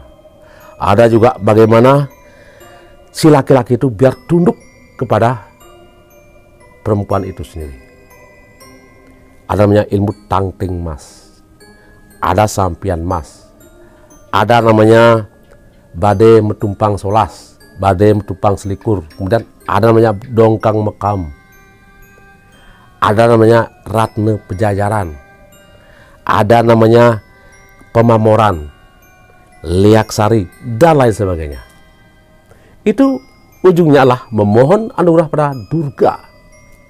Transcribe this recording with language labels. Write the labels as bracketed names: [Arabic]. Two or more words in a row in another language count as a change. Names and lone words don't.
[Indonesian] Ada juga bagaimana si laki-laki itu biar tunduk kepada perempuan itu sendiri. Ada namanya ilmu tangting mas, ada sampian mas, ada namanya bade metumpang solas, bade metumpang selikur, kemudian ada namanya dongkang mekam, ada namanya ratne pejajaran, ada namanya pemamoran, liaksari, dan lain sebagainya. Itu ujungnya adalah memohon anugerah pada Durga.